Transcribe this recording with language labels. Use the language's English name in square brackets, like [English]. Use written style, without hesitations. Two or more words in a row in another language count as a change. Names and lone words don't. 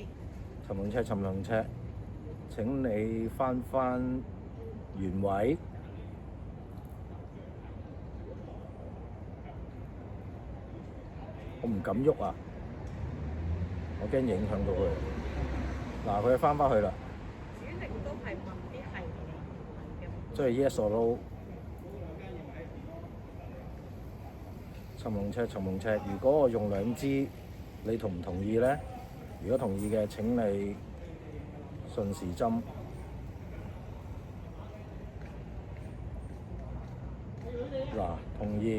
[Cantonese] 尋龍車，請你返原位。我唔敢喐啊！我驚影響到佢。嗱，佢返去啦。主力都係問啲係嘅。 [English] 即係 yes or no。 [Cantonese] 尋龍車，如果我用兩支，你同唔同意咧？如果同意嘅，請你順時針。嗱，同意。